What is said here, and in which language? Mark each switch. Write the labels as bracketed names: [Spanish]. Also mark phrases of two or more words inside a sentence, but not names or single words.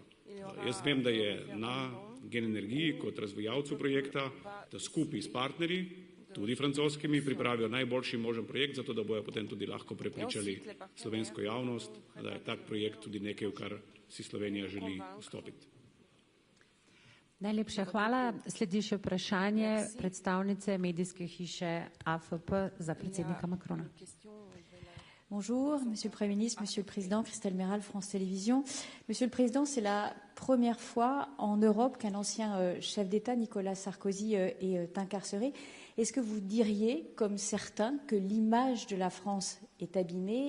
[Slovenian] Jaz vem, da je na Gen Energiji kot razvijalcu projekta, da skupaj s partnerji, tudi francoskimi, pripravijo najboljši možen projekt, zato da bojo potem tudi lahko prepričali slovensko javnost, da je tak projekt tudi nekaj, v kar si Slovenija želi vstopiti. Najlepša hvala. Sledi še vprašanje predstavnice medijske hiše AFP za predsednika Macrona. [French] Bonjour, Monsieur le Premier ministre, Monsieur le Président, Christelle Méral, France Télévisions. Monsieur le Président, c'est la première fois en Europe qu'un ancien chef d'État, Nicolas Sarkozy, est incarcéré. Est-ce que vous diriez, comme certains, que l'image de la France est abîmée?